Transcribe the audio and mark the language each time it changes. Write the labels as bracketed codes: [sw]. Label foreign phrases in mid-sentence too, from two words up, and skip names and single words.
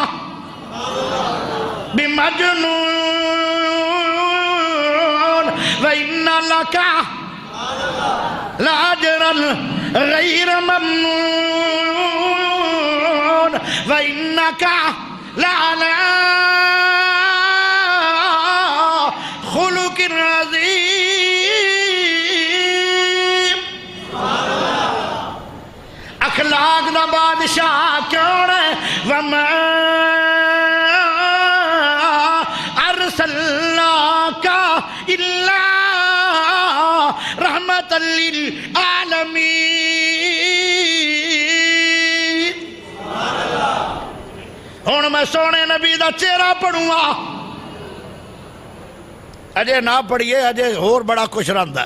[ar] بمجنون وإن لك لأجرا غير ممنون وإنك لعلى خلق عظيم. [pa] اخلاق دا بادشاہ کون ہے؟ [ar] وَمَا أَرْسَلْنَاكَ إِلَّا رحمت للعالمین. [pa] ہن میں سونے نبی دا چہرہ پڑھوں گا. اجے نہ پڑھیے، اجے اور بڑا کچھ رہندا ہے.